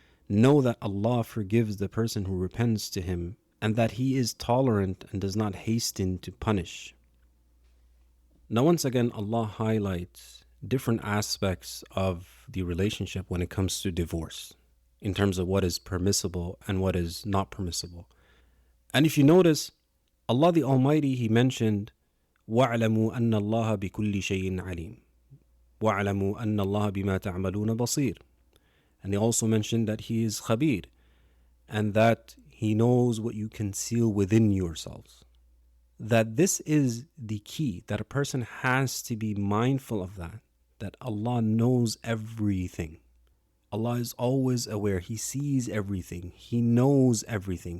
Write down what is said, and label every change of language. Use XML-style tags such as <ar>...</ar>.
<en>Know that Allah forgives the person who repents to Him, and that He is tolerant and does not hasten to punish. Now, once again, Allah highlights different aspects of the relationship when it comes to divorce, in terms of what is permissible and what is not permissible.</en> <ar>And if you notice, Allah the Almighty, He mentioned, وَاعْلَمُوا أَنَّ اللَّهَ بِكُلِّ شَيْءٍ عَلِيمٌ وَاعْلَمُوا أَنَّ اللَّهَ بِمَا تَعْمَلُونَ بَصِيرٌ.</ar> <en>And He also mentioned that He is Khabir, and that He knows what you conceal within yourselves. That this is the key, that a person has to be mindful of that Allah knows everything. Allah is always aware. He sees everything. He knows everything.</en>